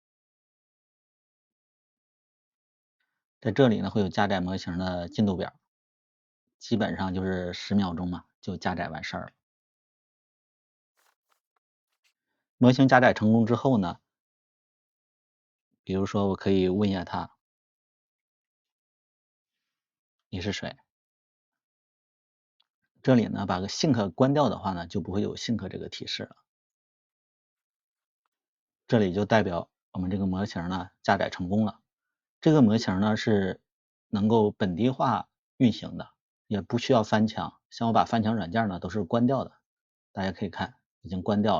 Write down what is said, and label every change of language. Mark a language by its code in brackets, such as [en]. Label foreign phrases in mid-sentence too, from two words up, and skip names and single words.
[zh] 在這裡呢會有加載模型的進度表，基本上就是10秒鐘嘛，就加載完事兒了。模型加載成功之後呢，比如說我可以問一下它，你是誰？這裡呢把個 sync 關掉的話呢，就不會有 sync 這個提示了。這裡就代表我們這個模型呢加載成功了。這個模型呢是能夠本地化運行的，也不需要翻牆。像我把翻牆軟件呢都是關掉的，大家可以看已經關掉了。